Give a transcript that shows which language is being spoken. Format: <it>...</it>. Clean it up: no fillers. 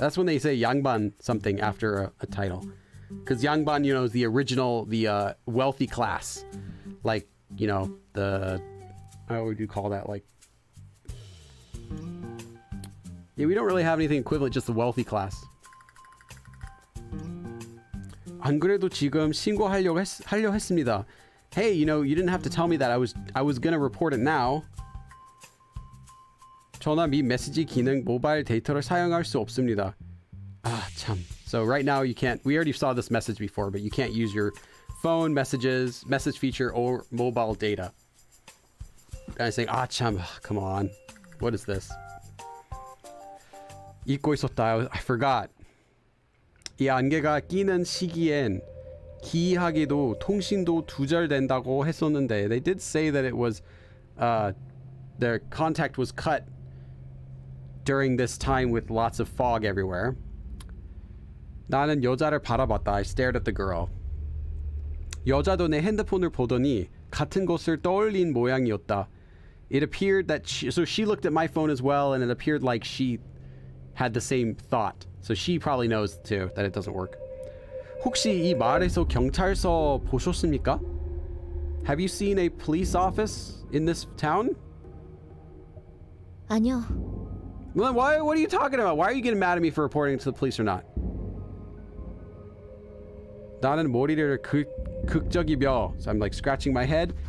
<en>That's when they say 양반 something after a title. Because 양반, is the original, the wealthy class. Like, how would you call that? Like, yeah, we don't really have anything equivalent, just the wealthy class.</en> <ko>안 그래도 지금 신고하려고 했습니다.</ko> <en>Hey, you didn't have to tell me that. I was gonna report it now.</en> <ko>전화 및 메시지 기능 모바일 데이터를 사용할 수 없습니다.</ko> <en>참. So right now you can't. We already saw this message before, but you can't use your phone message feature or mobile data. Guy's saying, 참, come on. What is this?</en> <ko>잊고 있었다.</ko> <en>I forgot.</en> <ko>이 안개가 끼는 시기엔 기이하게도 통신도 두절된다고 했었는데,</ko> <en>they did say that it was their contact was cut during this time with lots of fog everywhere.</en> <ko>나는 여자를 바라봤다.</ko> <en>I stared at the girl.</en> <ko>여자도 내 핸드폰을 보더니 같은 것을 떠올린 모양이었다.</ko> <en>It appeared that she looked at my phone as well, and it appeared like she had the same thought. So she probably knows too that it doesn't work.</en> <ko>혹시 이 마을에서 경찰서 보셨습니까?</ko> <en>Have you seen a police office in this town?</en> <ko>아니요.</ko> <en>Well, what are you talking about? Why are you getting mad at me for reporting to the police or not?</en> <ko>나는 머리를 극적이며.</ko> <en>So I'm like scratching my head.</en>